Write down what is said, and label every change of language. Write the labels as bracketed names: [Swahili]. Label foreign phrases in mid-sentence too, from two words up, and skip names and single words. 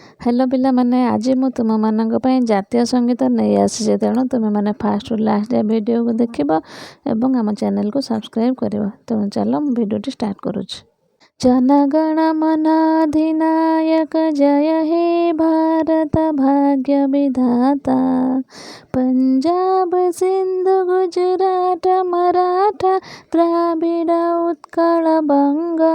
[Odia] ହ୍ୟାଲୋ ପିଲାମାନେ, ଆଜି ମୁଁ ତୁମମାନଙ୍କ ପାଇଁ ଜାତୀୟ ସଙ୍ଗୀତ ନେଇ ଆସିଛି। ତେଣୁ ତୁମେମାନେ ଫାଷ୍ଟରୁ ଲାଷ୍ଟ ଯାଏ ଭିଡ଼ିଓକୁ ଦେଖିବ ଏବଂ ଆମ ଚ୍ୟାନେଲକୁ ସବସ୍କ୍ରାଇବ୍ କରିବ। ତେଣୁ ଚାଲ ମୁଁ ଭିଡ଼ିଓଟି ଷ୍ଟାର୍ଟ କରୁଛି। [Bangla] জনগণমন অধিনায়ক জয় হে ভারত ভাগ্য বিধাতা। पंजाब सिंधु गुजरात मराठा द्राविड़ उत्कल बंगा।